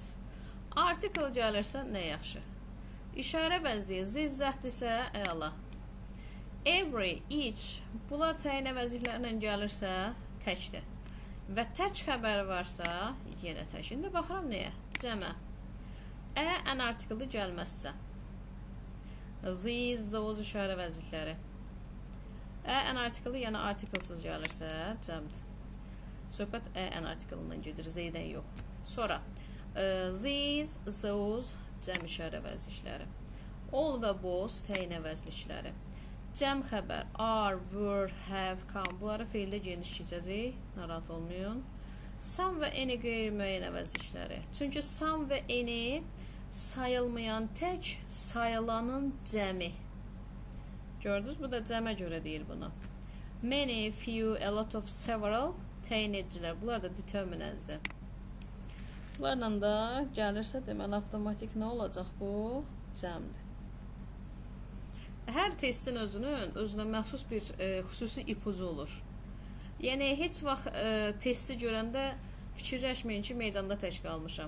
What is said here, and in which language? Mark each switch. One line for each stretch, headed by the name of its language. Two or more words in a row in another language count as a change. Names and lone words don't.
Azerbaijani: Artikel gəlirsə, nə yaxşı? İşarə vəzliyi, zizzətdirsə, əla.
English: Every, each,
Azerbaijani: bunlar təyin əvəzliklərlə gəlirsə, təkdir. Və tək xəbəri varsa, yenə tək. İndi baxıram nəyə? Cəmə. Ən artikeldə gəlməzsə.
English: These, those
Azerbaijani: işarə vəzlikləri. Ən artikeli, yəni artikelsiz gəlirsə, cəmdir. Söhbət ən artikelindən gedir, Z-dən yox. Sonra,
English: these, those,
Azerbaijani: cəm işarə vəzlikləri. All və both, təyin əvəzlikləri. Cəm xəbər,
English: are, were, have, come,
Azerbaijani: bunları feildə geniş keçəcək, narahat olmayın. Some və any qeyri-müəyyən əvəzlikləri. Çünki some və any sayılmayan tək, sayılanın cəmi. Gördünüz, bu da cəmə görə deyir bunu.
English: Many, few, a lot of, several,
Azerbaijani: təyin edicilər. Bunlar da determinəzdir. Bunlarla da gəlirsə, deməli, avtomatik nə olacaq bu? Cəmdir. Hər testin özünə məxsus bir xüsusi ipucu olur. Yəni, heç vaxt testi görəndə fikirləşməyin ki, meydanda tək qalmışam.